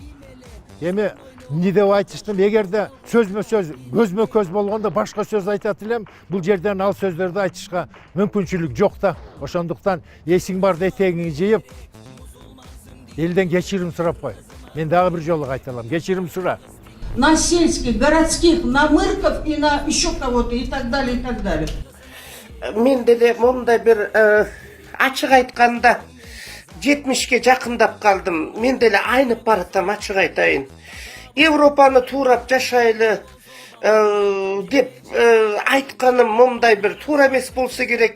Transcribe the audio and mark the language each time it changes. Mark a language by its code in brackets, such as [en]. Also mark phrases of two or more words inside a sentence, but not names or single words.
[ky] Эми не деп айтыштым, эгерде сөзмө сөз, көзмө көз болгондо башка сөз айтат элем, бул жерден ал сөздөрдү айтышка мүмкүнчүлүк жок да. Ошондуктан эсиң барда этегиңди жыйып, элден кечирим сурап кой. Мен дагы бир жолу кайталам, кечирим сура. [ru] На сельских, городских, на мырков и на еще кого-то и так далее, и так далее. [ky] Мен деле мондай бир ачык айтканда 70ке жакындап калдым. Мен деле айнып баратам, ачык айтайын. Европаны туурап жашайлы деп айтканым мондай бир туура эмес болсо керек.